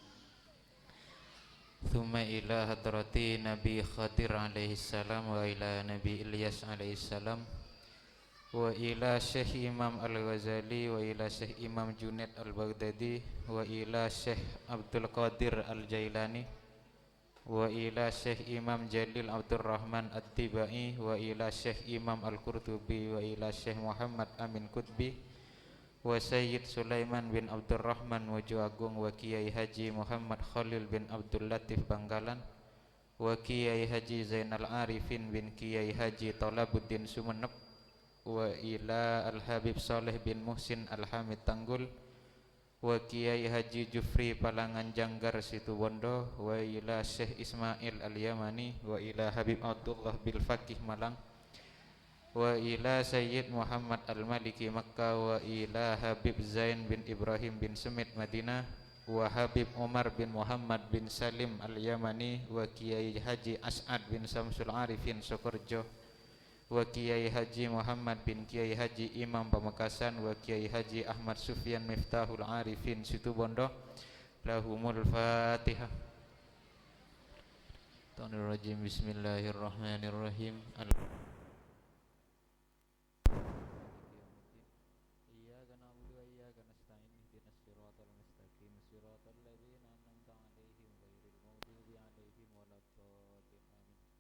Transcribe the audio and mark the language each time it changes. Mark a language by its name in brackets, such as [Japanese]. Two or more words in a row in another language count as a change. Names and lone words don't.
[Arabic] ثم إلى حضرة نبي خضر عليه السلام وإلى نبي إلياس عليه السلام وإلى شيخ إمام Al-Ghazali وإلى شيخ إمام Junaid Al-Baghdadi وإلى شيخ عبد القادر Al-Jailani وإلى شيخ إمام جليل عبد الرحمن At-Tibai وإلى شيخ إمام Al-Qurtubi وإلى شيخ محمد Amin Qutbi وسيد Sulaiman bin Abdul Rahman Waju Agung wa Kiai Haji Muhammad Khalil bin Abdul Latif Bangkalan wa Kiai Haji Zainal Arifin bin Kiai Haji Talabuddin Sumeneb وإلى Al-Habib Saleh bin Muhsin Al-Hamid Tanggul wa Kiai Haji Jufri Palangan Janggar Situbondo وإلى Syekh Ismail Al-Yamani وإلى Habib Abdullah bil Fakih Malang وإلى Sayyid Muhammad Al-Maliki Makkah وإلى Habib Zain bin Ibrahim bin Sumit Madinah wa Habib Umar bin Muhammad bin Salim Al-Yamani wa Kiai Haji As'ad bin Samsul Arifin Sokorjo wa Kiai Haji Muhammad bin Kiai Haji Imam Pamekasan wa Kiai Haji Ahmad Sufyan Miftahul Arifin Situbondo لهم الفاتحة. بسم الله الرحمن الرحيم. إياك نعبد وإياك نستعين اهدنا الصراط المستقيم صراط الذين أنعمت عليهم غير المغضوب عليهم ولا الضالين آمين.